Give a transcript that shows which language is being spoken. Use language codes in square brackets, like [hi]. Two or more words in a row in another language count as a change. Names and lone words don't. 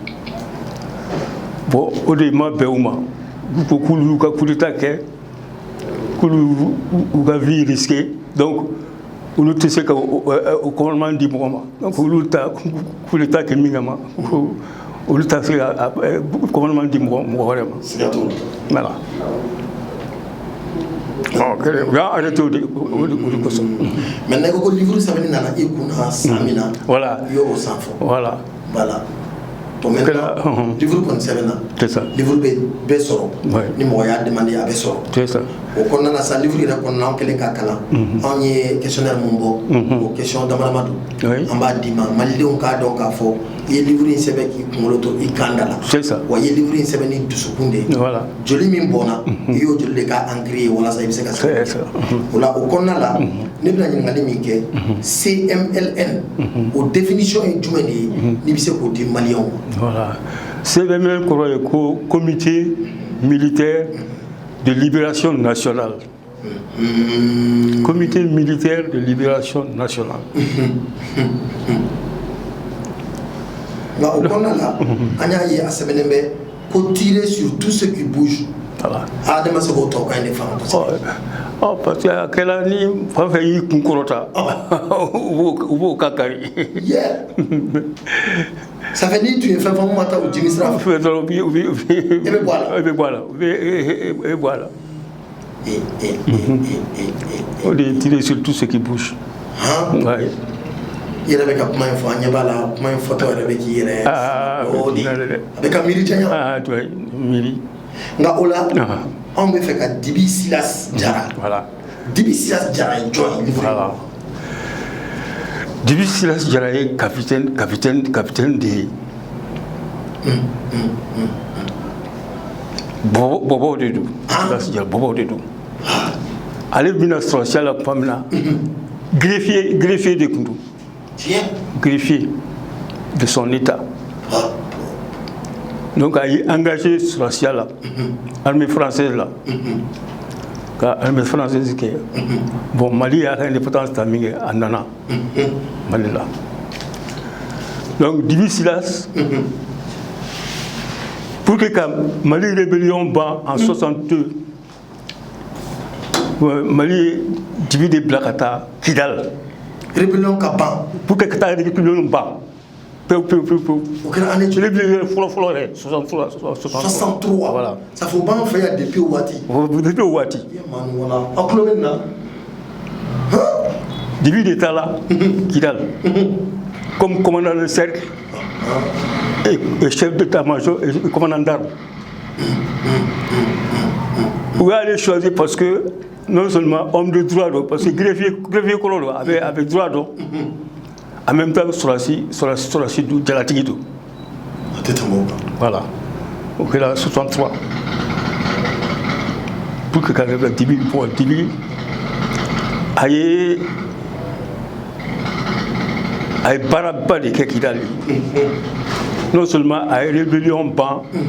[bm] bon o de ma bɛn o ma ko k'olu y'u ka [fr] coup d'état [bm] kɛ k'olu y'u ka [fr] vie risquée [bm] donc olu tɛ se ka o commandement di mɔgɔ ma donc olu ta [fr] coup d'état [bm] kɛ min kama olu t'a se ka commandement di mɔgɔ wɛrɛ ma voilà u y'a arrêté o de kosɔn maintenant i ko livre sɛbɛnni nana i kunna san min na [fr] voilà [bm] i y'o san fɔ [fr] voilà [bm] bon maintenant livre kɔni sɛbɛnna [fr] c'est ça [bm] livre bɛ bɛɛ sɔrɔ ni mɔgɔ y'a demandé a bɛ sɔrɔ [fr] c'est ça [bm] o kɔnɔna na sa livre yɛrɛ kɔnɔna an kɛlen k'a kalan anw ye questionnaire mun bɔ o question dama don an b'a d'i ma malidenw k'a dɔn k'a fɔ i ye livre in sɛbɛn k'i kunkolo to i kan da la [fr] c'est ça [bm] wa i ye livre in sɛbɛn ni dusukun de ye [fr] voilà [bm] joli min bɔnna i y'o joli de ka ancré ye walasa i bɛ se ka sɛbɛn o la o kɔnɔna la ne bɛna ɲininkali min kɛ CMLN o définition ye jumɛn de ye n'i bɛ se k'o di maliyɛnw ma [fr] voilà CMLN [bm] kɔrɔ ye ko [fr] comité militaire de libération nationale comité militaire de libération nationale nka [bm] o kɔnɔna la an y'a ye a sɛbɛnnen bɛ ko [fr] tirer sur tout ce qui bouge voilà [bm] adama se k'o tɔgɔkan in de faamu kosɛbɛ [fr] parce que [bm] a kɛla ni fɛn fɛn y'i kun kɔrɔta u b'o ka kari [fr] ça fait [bm] ni tun ye fɛn fɛn mun ma taa o jimi sira fɛ dɔrɔn i bɛ bɔ a la i bɛ bɔ a la i bɛ bɔ a la o de ye [fr] tirer sur tout ce qui bouge [bm] i yɛrɛ bɛ ka kuma in fɔ an ɲɛ b'a la kuma in fɔtɔ yɛrɛ bɛ k'i yɛrɛ o de a bɛ ka miiri janya miiri nka o la anw bɛ fɛ ka Dibi Silas Jara Dibi Silas Jara ye jɔn ye voilà Dibi Silas Jara ye capitaine de ye bɔbɔw de don Silas Jara bɔbɔw de don ale bɛna sɔrɔsiya la tuma min na greffier de tun don [fr] greffier de son état [bm] donc a yi engagé sɔrɔsiya la [fr] armée française [bm] la ka [fr] armée française [bm] kɛ bon Mali y'a ka indépendance ta min kɛ a nana Mali la donc Dibi Silas [fr] pour que [bm] ka Mali rébellion ban [fr] en 62 [bm] Mali ye Dibi de bila ka taa Kidal rébellion ka ban [fr] pour que [bm] ka taa rébellion ban pewu o kɛra [fr] année joli [bm] fɔlɔ yɛrɛ 63 voilà [fr] ça faut [bm] ban fɛ yan depuis o waati aw tulo bɛ nin na Dibi de taara Kidal [fr] comme commandant de cercle et chef d'état-major et commandant d'armes [bm] u y'ale choisir [fr] parce que non seulement homme de droit [bm] don [fr] parce que [bm] greffier kɔrɔ don [fr] avec droit [bm] don [fr] en même temps [bm] sɔrɔsi don jalatigi don a tɛ tɛmɛ o kan voilà o kɛra 63 [fr] pour que [bm] ka Dibi bon Dibi a ye baaraba de kɛ Kidal [fr] non seulement [bm] a ye rébellion ban